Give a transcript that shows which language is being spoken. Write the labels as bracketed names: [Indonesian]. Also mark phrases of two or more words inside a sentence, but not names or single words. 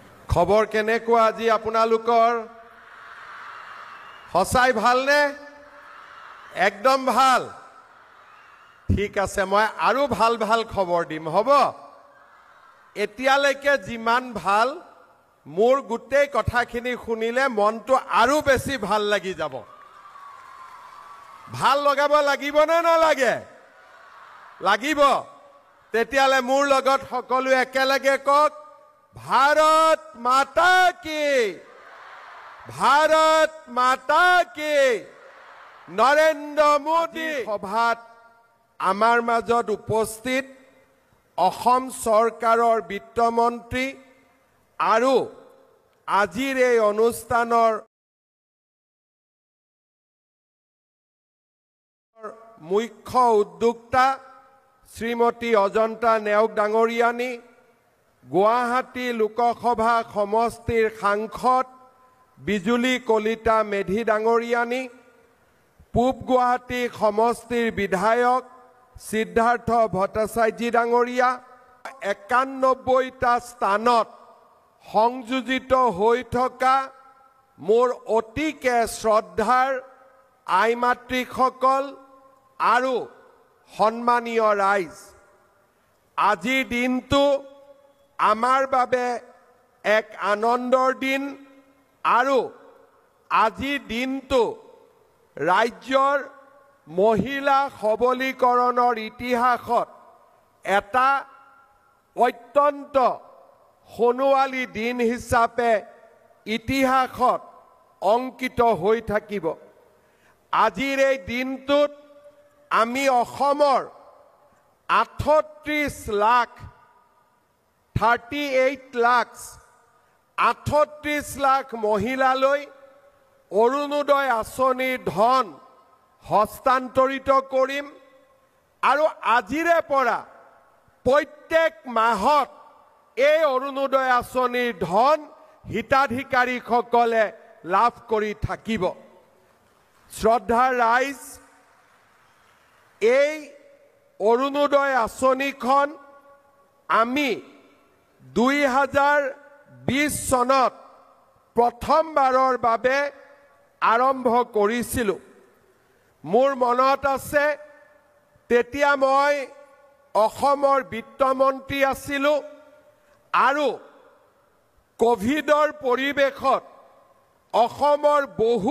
[Assamese] খবৰ কেনেকুৱা আজি আপোনালোকৰ হসাই ভালনে একদম ভাল ঠিক আছে মই আৰু ভাল ভাল খবৰ দিম হ'ব এতিয়ালৈকে যিমান ভাল মোৰ গুটেই কথাখিনি শুনিলে মনটো আৰু বেছি ভাল লাগি যাব ভাল লগাব লাগিব না নালাগে লাগিব তেতিয়ালে মোৰ লগত সকলো একেলগে কক [Hindi] भारत माता की [Assamese] नरेंद्र मोदी সভাত আমাৰ মাজত उपस्थित অসম চৰকাৰৰ বিত্তমন্ত্ৰী আৰু আজিৰ এই অনুষ্ঠানৰ মুখ্য উদ্যোক্তা শ্ৰীমতী অজন্তা নেওগ ডাঙৰীয়ানী গুৱাহাটী লোকসভা সমষ্টিৰ সাংসদ বিজুলী কলিতা মেধী ডাঙৰীয়ানী পূব গুৱাহাটী সমষ্টিৰ বিধায়ক সিদ্ধাৰ্থ ভট্টাচাৰ্য ডাঙৰীয়া 91टा स्थाনত সংযোজিত হৈ থকা মোৰ অতিকে শ্ৰদ্ধাৰ আই মাতৃসকল আৰু সন্মানীয় ৰাইজ আজিৰ দিনটো আমাৰ বাবে এক আনন্দৰ দিন আৰু আজি দিন টো ৰাজ্যৰ মহিলা সবলীকৰণৰ ইতিহাসত এটা অত্যন্ত হনুআলী দিন হিচাপে ইতিহাসত অংকিত হৈ থাকিব আজিৰ এই দিনটোত আমি অসমৰ 38 लाख 38 lakhs 38 लाख महिलाলৈ অৰুণোদয় আঁচনিৰ ধন হস্তান্তৰিত কৰিম আৰু আজিৰে পৰা প্ৰত্যেক মাহত এই অৰুণোদয় আঁচনিৰ ধন হিতাধিকাৰীসকলে লাভ কৰি থাকিব শ্ৰদ্ধাৰ ৰাইজ এই অৰুণোদয় আঁচনিখন আমি 2020 सनत प्रथमबाৰৰ বাবে आरम्भ কৰিছিলো মোৰ মনত আছে তেতিয়া মই অসমৰ বিত্তমন্ত্ৰী আছিলো আৰু কোভিডৰ পৰিবেশত অসমৰ বহু